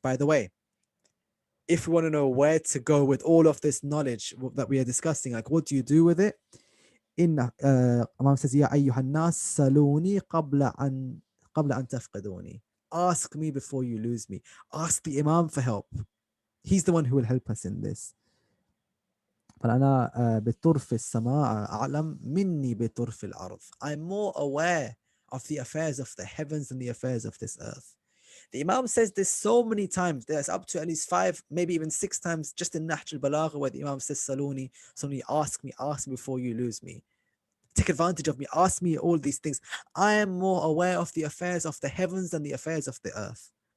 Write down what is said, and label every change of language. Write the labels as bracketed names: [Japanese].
[English] By the way, if you want to know where to go with all of this knowledge that we are discussing, like what do you do with it? Imam says, [Arabic] Ya ayyuhan nas saluni qabla an tafqiduni. [English] Ask me before you lose me. Ask the Imam for help. He's the one who will help us in this. [Arabic] فأنا بطرف السماء أعلم مني بطرف الأرض. [English] I'm more aware of the affairs of the heavens than the affairs of this earth. The Imam says this so many times. There's up to at least 5, maybe even 6 times just in Nahjal Balagha where the Imam says, Saluni, ask me before you lose me. Take advantage of me, ask me all these things. I am more aware of the affairs of the heavens than the affairs of the earth.